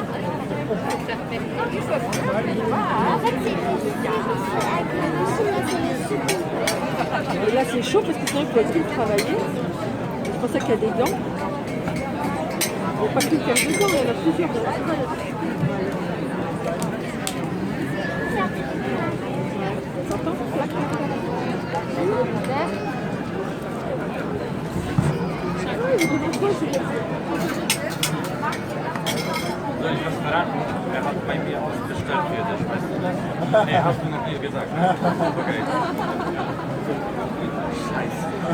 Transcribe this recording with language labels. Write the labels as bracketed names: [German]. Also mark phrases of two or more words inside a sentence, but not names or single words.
[French] Et là c'est chaud parce que sinon il ne pourrait plus le travailler. C'est pour ça qu'il y a des gants. Il n'y a pas qu'une paire de gants, il y en a plusieurs. T'entends? [German] Soll ich was verraten? Er hat bei mir ausbestellt für dich, weißt du? Nee, hast du noch nie gesagt. Okay. Scheiße.